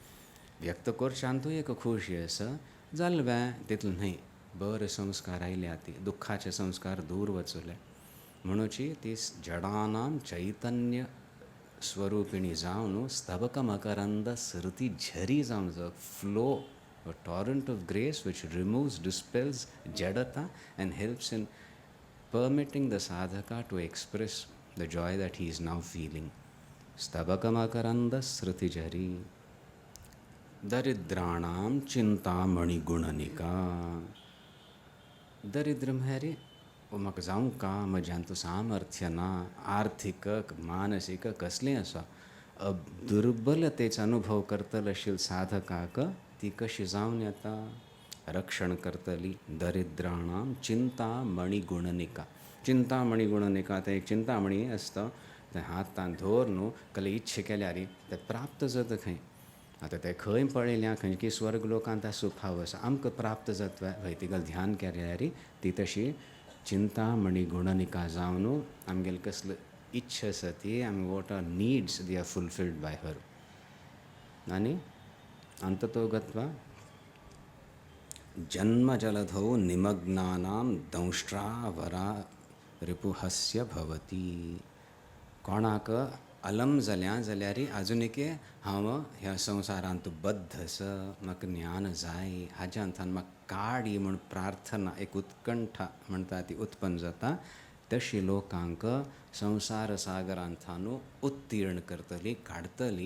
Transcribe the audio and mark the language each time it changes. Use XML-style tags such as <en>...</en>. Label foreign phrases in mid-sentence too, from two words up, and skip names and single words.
<kok>व्यक्त करच्यांतूय एक खुशी आसा जाल्लें तितलें न्हय. बर संस्कार आयल्या ती. दुख्खाचे संस्कार दूर वचले म्हणूची ती जडानां चैतन्य स्वरूपिणी जावन स्तबक मकरंद स्मृतिझरी जावन फ्लो</kok> <en>a torrent of grace which removes, dispels jadata and helps in permitting the sadhaka to express the joy that he is now feeling.</en> <sa>स्तबक मकरन्द स्मृतिझरी दरिद्राणां चिन्तामणि गुणनिका.</sa> <kok>दरिद्रम है रे म्हाका जावं का म्हज्यान तूं सामर्थ्य ना. आर्थिक मानसीक कसलें आसा. दुर्बलतेचो अनुभव करतले आशिल्ल्या साधकाक ती कशी जावन येता. रक्षण करतली.</kok> <sa>दरिद्राणां चिंतामणी गुणनिका. चिंतामणी गुणनिका</sa> <kok>ते एक चिंतामणी आसता ते हातान धर न्हू कले इच्छा केल्यार ते प्राप्त जाता खंय. आतां ते खंय पळयल्या खंय की स्वर्ग लोकांत सुखाव आसा आमकां प्राप्त जाता हय तिगल ध्यान केल्यार ती तशी चिंतामणी गुणनिका जावन आमगेल कसले इच्छा आसा ती आमी</kok> <en>what are needs they are fulfilled by her.</en> <sa>आनी अंततो गत्वा जन्मजलधौ निमग्नानां दंष्ट्रावरा रिपुहस्य भवती.</sa> <kok>कोणाक अलम जाल्यार आजुनिके हांव ह्या संवसारांत बद्ध आसा म्हाका ज्ञान जाय हाज्यांतल्यान म्हाका काडी म्हूण प्रार्थना एक उत्कंठा म्हणटा ती उत्पन्न जाता. तशी लोकांक संवसार सागरांतल्यान उत्तीर्ण करतली काडटली.</kok>